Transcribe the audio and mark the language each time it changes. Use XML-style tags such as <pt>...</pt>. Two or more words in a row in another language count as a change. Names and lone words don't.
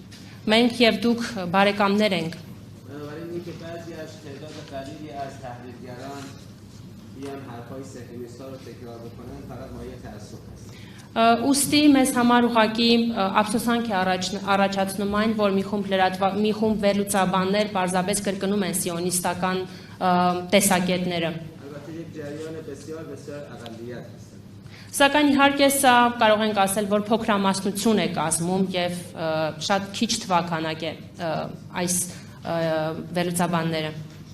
<hy>Մենք եւ դուք բարեկամներ ենք։</hy> <fa>بنابراین اینکه بعضی از تعداد قلیلی از تحلیلگران بیان حرفای صهیونیست‌ها رو تکرار بکنن فقط مایه تأسف است.</fa> <hy>Ուստի մեզ համար ուղղակի ափսոսանք է առաջացնում այն, որ մի խումբ վերլուծաբաններ պարզապես կրկնում են սիոնիստական տեսակետները։</hy> <fa>البته یک جریان بسیار بسیار اقلیت هستند.</fa> <hy>Սակայն իհարկե սա կարող ենք ասել, որ փոքրամասնություն է կազմում եւ շատ քիչ թվականակ է այս վերլուծաբանները։</hy>